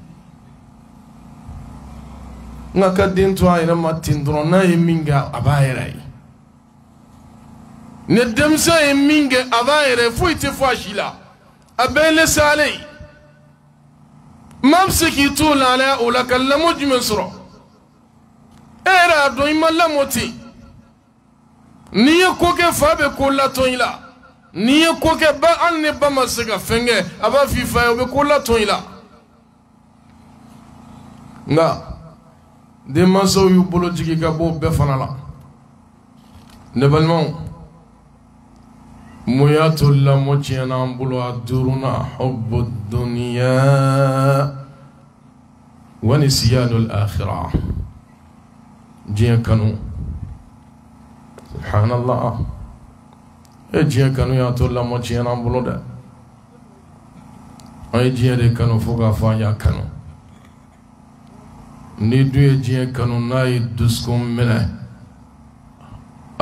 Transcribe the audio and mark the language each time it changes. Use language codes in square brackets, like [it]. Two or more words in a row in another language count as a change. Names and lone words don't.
[bm] nka ka den to a yɛrɛ ma ten dɔrɔn n'a ye min kɛ a b'a yɛrɛ ye ni denmisɛn ye min kɛ a b'a yɛrɛ ye foyi tɛ fɔ a si la a bɛɛ ye [fr] laisser aller [bm] maa bɛ se k'i to lahalaya o la ka lamɔ jumɛn sɔrɔ e yɛrɛ y'a dɔn i ma lamɔ ten n'i ye ko kɛ fa bɛ ko latɔn i la n'i ye ko kɛ ba hali ni ba ma se ka fɛn kɛ a b'a f'i fa ye o bɛ ko latɔn i la nka denmansaw y'u bolo jigin ka bɔ o bɛɛ fana la ne balimaw mun y'a to lamɔ tiɲɛna an bolo a 5nan [ar] حب الدنيا ونسيان الآخرة [bm] diɲɛ kanu subhanallah e diɲɛ kanu y'a to lamɔ tiɲɛna an bolo dɛ an ye diɲɛ de kanu fo k'a fɔ an y'a kanu ni dun ye diɲɛ kanu n'a ye dusukun minɛ a